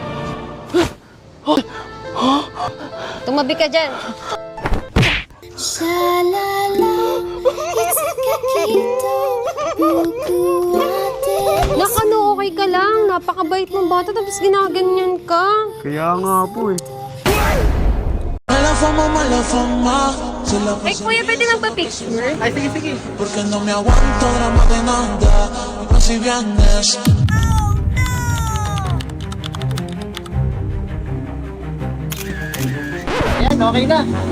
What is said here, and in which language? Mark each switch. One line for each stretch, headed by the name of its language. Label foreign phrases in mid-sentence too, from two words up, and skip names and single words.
Filipino: Tumabi ka dyan. Nak, ano, okay ka lang. Napakabait mong bata, tapos ginaganyan ka. Kaya nga po eh. Ano
Spanish: fama, mala fama. Se la
Filipino: Ay, kuya, pwede magpa-picture?
Spanish: porque no me aguanto drama de nada. Y si vienes.
Filipino: Ayan, okay na.